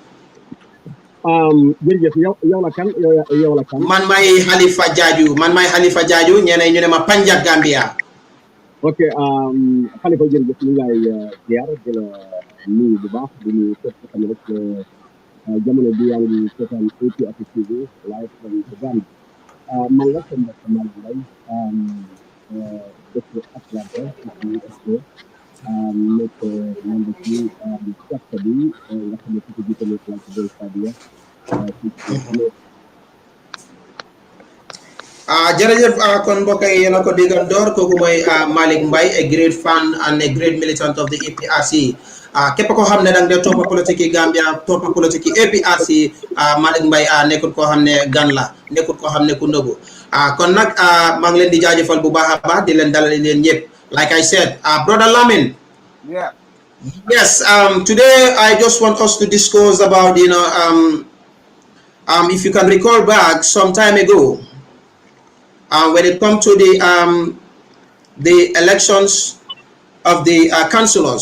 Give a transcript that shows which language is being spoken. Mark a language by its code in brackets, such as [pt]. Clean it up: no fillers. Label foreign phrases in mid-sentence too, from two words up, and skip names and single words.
[wo] jërëjëf yow la kan yow la kan. man maay Halifa Jaaju ñeneen ñu ne ma Panjat Gambia. ok Halifa jërëjëf ñu ngi lay ziar di la nuyu bu baax di nuyu képp ku xam ne rek jamono bi yaa ngi seetaan APRC-TV [en] live from the Gambia. [wo] man la seen mbokk Malick Mbaye dëkk Atlanta ci USA nekk membre ci secte bi nga xam ne ci ko jiitale place de Sadia jërëjëf kon mbokk yi yéen a ko déggandoor kooku mooy Malick Mbaye [en] a great fan and a great militant of the APRC [wo] képp koo xam ne danga dee toppa politique Gambia toppa politique APRC Malick Mbaye nekkul koo xam ne gan la nekkul koo xam ne ku nëbbu kon nag maa ngi leen di jaajëfal bu baax a baax di leen dalal leen ñëpp [en] like I said brother Lamin. Yeah. Yes, today I just want us to discuss about if you can recall back some time ago when it comes to the elections of the councillors.